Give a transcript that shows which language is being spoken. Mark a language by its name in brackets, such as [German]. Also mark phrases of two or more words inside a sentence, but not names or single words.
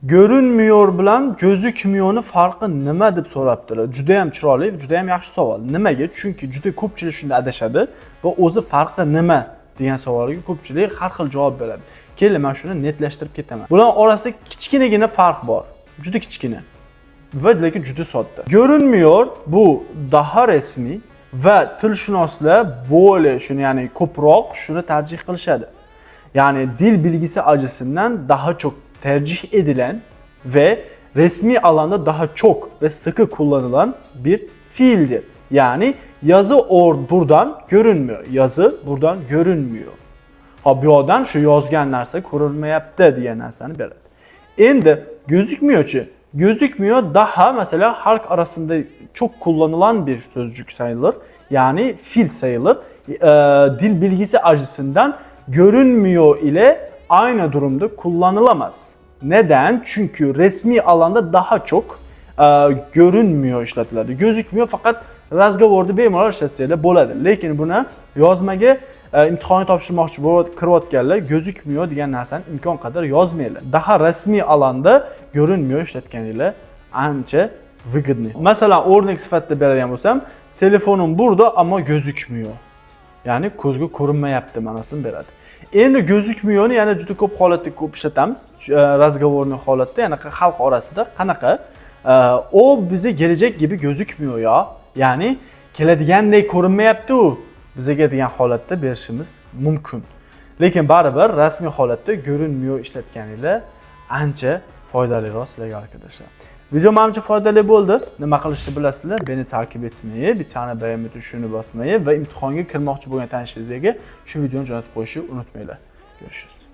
[Uzbek] Görünmüyor bilan gözükmüyorni farqi nima deb so'rabdilar. Juda ham chiroyli, juda ham yaxshi savol. Nimaga? Chunki juda ko'pchilik shunda adashadi va o'zi farqi nima degan savolga ko'pchilik har xil javob beradi. Keling, men shuni netlashtirib ketaman. Bular orasida kichkinagina farq bor. Juda kichkina. Va lekin juda sodda. Görünmüyor bu [Turkish] daha resmi [Uzbek] va tilshunoslar bo'ldi shuni, ya'ni ko'proq shuni tarjih qilishadi. [Turkish] Yani dil bilgisi açısından daha çok tercih edilen ve resmi alanda daha çok ve sıkı kullanılan bir fiildir. Yani yazı buradan görünmüyor. Yazı buradan görünmüyor. [Uzbek] Ha bu yoqdan şu yozgan narsa ko'rilmayapti degan narsani beradi. Endi gözükmüyor-chi. [Turkish] Gözükmüyor daha mesela halk arasında çok kullanılan bir sözcük sayılır. Yani fiil sayılır. Dil bilgisi açısından görünmüyor ile aynı durumda kullanılamaz. Neden? Çünkü resmi alanda daha çok görünmüyor işletiladi. [Uzbek] Gözükmüyor fakat razgovorda bemalol ishlatsanglar bo'ladi. Lekin buni yozmaga imtihonni topshirmoqchi bo'lib kirayotganlar gözükmüyor degan narsani imkon qadar yozmanglar. [Turkish] Daha resmi alanda görünmüyor [Uzbek] ishlatganinglar ancha выгодный. Masalan, o'rnak sifatida beradigan bo'lsam, [Turkish] telefonim burada ama gözükmüyor. [Uzbek] Yani ko'zga ko'rinmayapti ma'nosini beradi. Endi gözükmüyorni yana juda ko'p holatda ko'p ishlatamiz. Razgovorni holatda, ya'ni xalq orasida qanaqa? [Turkish] O bize gelecek gibi gözükmüyor ya. [Uzbek] Yani keladigandek ko'rinmayapti u. Bizga degan holatda berishimiz mumkin. Lekin baribir rasmiy holatda görünmüyor ishlatganinglar ancha foydaliroq sizlarga arkadaşlar. Video menimcha foydali bo'ldi. Nima qilishni bilasizlar? [Turkish] Beni takip etmeyi, bir tane beğenme tuşunu basmayı ve [Uzbek] imtihonga kirmoqchi bo'lgan tanishlaringizga shu videoni jo'natib qo'yishni unutmanglar. [Turkish] Görüşürüz.